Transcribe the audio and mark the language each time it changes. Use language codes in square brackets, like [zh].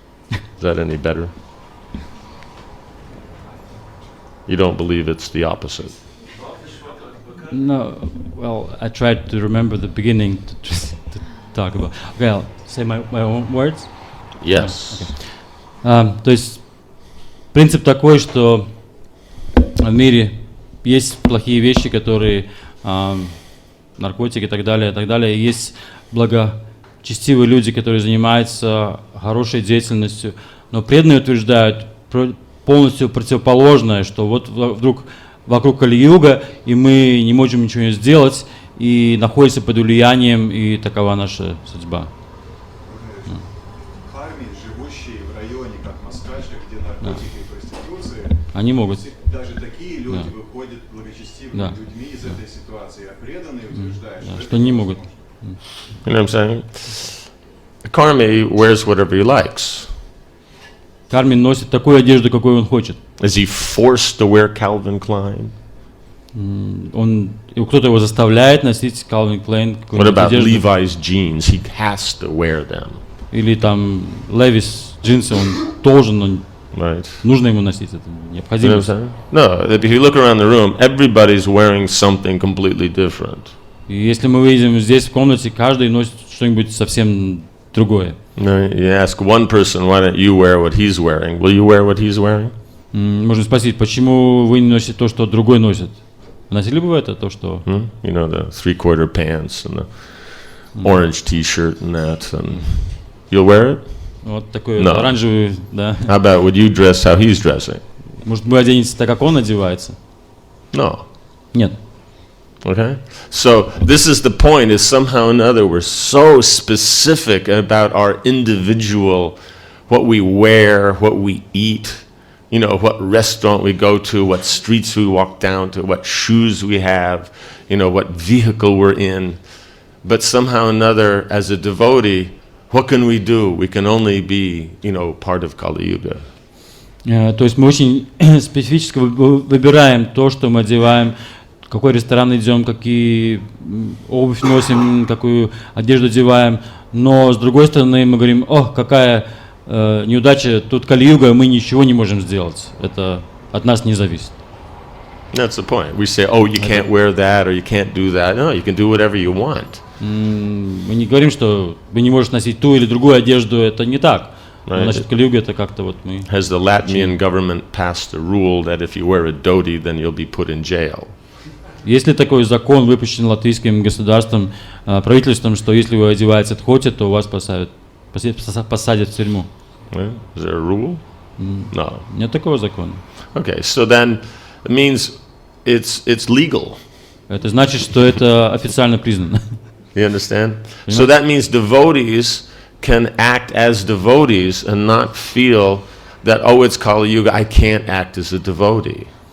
[en] Is that any better? You don't believe it's the opposite? No, well, I tried to remember the beginning to talk about. Okay, I'll say my own words. Yes. Okay. [ru] То есть принцип такой, что в мире есть плохие вещи, которые наркотики и так далее. И есть благочестивые люди, которые занимаются хорошей деятельностью, но преданные утверждают полностью противоположное, что вот вдруг вокруг Кали-юга, и мы не можем ничего сделать, и находимся под влиянием, и такова наша судьба. Карми, живущие в районе, как Москальска, где наркотики и проституция, Они могут. даже такие люди выходят благочестивыми людьми из этой ситуации, а преданные утверждают, Что не могут. [en] You know what I'm saying? Karmi wears whatever he likes. [ru] Карми носит такую одежду, какую он хочет. [en] Is he forced to wear Calvin Klein? [ru] Кто-то его заставляет носить Calvin Klein. [en] What about Levi's jeans? He has to wear them. [ru] Или там Levi's джинсы, он должен, он [en] Right. [ru] нужно ему носить, это необходимо. [en] You know what I'm saying? No, if you look around the room, everybody's wearing something completely different. [ru] И если мы видим здесь в комнате, каждый носит что-нибудь совсем другое. [en] You ask one person, why don't you wear what he's wearing? Will you wear what he's wearing? [ru] Можно спросить, почему вы не носите то, что другой носит? Носили бы вы это, то, что... [en] You know, the three-quarter pants and the orange t-shirt and that, and you'll wear it? [ru] Вот такой [en] No. [ru] оранжевый, да. [en] How about would you dress how he's dressing? [ru] Может, вы оденетесь так, как он одевается? [en] No. [ru] Нет. [en] Okay? So this is the point, is somehow or another we're so specific about our individual, what we wear, what we eat, you know, what restaurant we go to, what streets we walk down to, what shoes we have, you know, what vehicle we're in. But somehow or another, as a devotee, what can we do? We can only be, you know, part of Kali Yuga. [ru] То есть мы очень специфически выбираем то, что мы одеваем, в какой ресторан идем, какие обувь носим, какую одежду одеваем. Но с другой стороны мы говорим, какая неудача, тут Кали-юга, мы ничего не можем сделать. Это от нас не зависит. [en] That's the point. We say, oh, you can't wear that or you can't do that. No, you can do whatever you want. [ru] Мы не говорим, что вы не можете носить ту или другую одежду, это не так. Значит, Кали-юга это как-то вот мы... [en] Has the Latvian government passed a rule that if you wear a dhoti, then you'll be put in jail? [ru] Есть ли такой закон, выпущен латвийским государством, правительством, что если вы одеваете дхоти, то вас посадят в тюрьму? [en] Is there a rule? No. [ru] Нет такого закона. [en] Okay, so then it means it's legal. [ru] Это значит, что это официально признано. [en] You understand? So that means devotees can act as devotees and not feel that, oh, it's Kali Yuga, I can't act as a devotee.